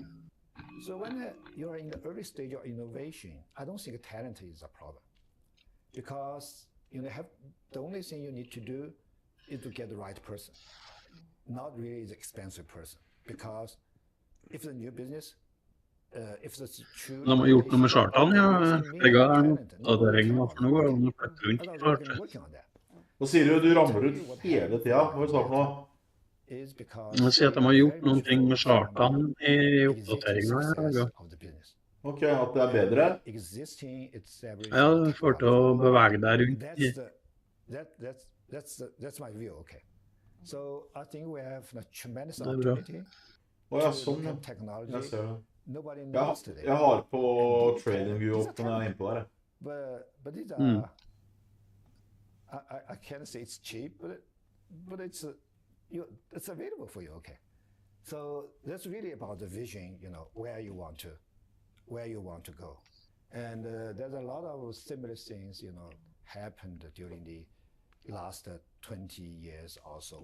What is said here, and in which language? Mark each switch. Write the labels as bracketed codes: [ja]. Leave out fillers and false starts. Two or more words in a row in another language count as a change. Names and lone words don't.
[en] So when you're in the early stage of innovation, I don't think talent is a problem, because the only thing you need to do is to get the right person, not really the expensive person. Because if it's a new business, if it's true. [no] De har gjort noe med chartene, ja. Begge er en oppdatering, for nå går det an å flytte rundt chart. Hva sier du ramler ut hele tida? Hva har vi sagt nå? Jeg sier at de har gjort noen ting med chartene i oppdateringen. Ok, at det er bedre? Ja, du får til å bevege deg rundt. [en] That's my view, okay. So I think we have a tremendous opportunity to look at technology nobody knows today. [no] Jeg har på TradingView opp når jeg er inne på der. [en] But these are, I can't say it's cheap, but it's available for you, okay? So that's really about the vision, where you want to go. And there's a lot of similar things, happened during the last 20 years also.